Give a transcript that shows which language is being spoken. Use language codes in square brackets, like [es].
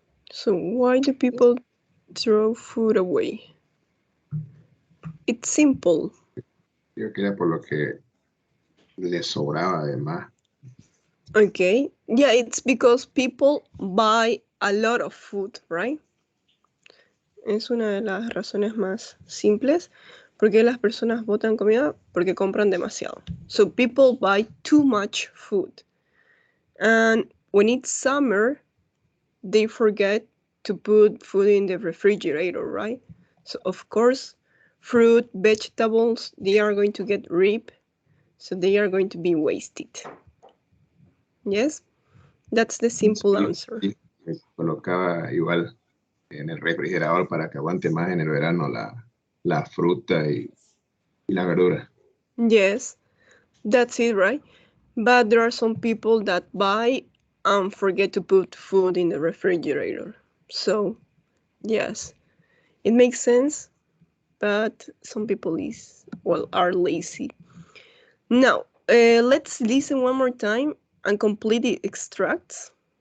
[en] So why do people throw food away? It's simple. [es] Creo que era por lo que le sobraba además. [en] Okay. Yeah, it's because people buy a lot of food, right? [es] Es una de las razones más simples. Porque las personas botan comida porque compran demasiado. [en] So people buy too much food. And when it's summer, they forget to put food in the refrigerator, right? So of course, fruit, vegetables, they are going to get ripe. So they are going to be wasted. Yes? That's the simple answer. [es] Sí, se colocaba igual en el refrigerador para que aguante más en el verano la fruta y la verdura. [en] Yes, that's it, right? But there are some people that buy and forget to put food in the refrigerator. So, yes, it makes sense, but some people are lazy. Now, let's listen one more time and complete the extracts.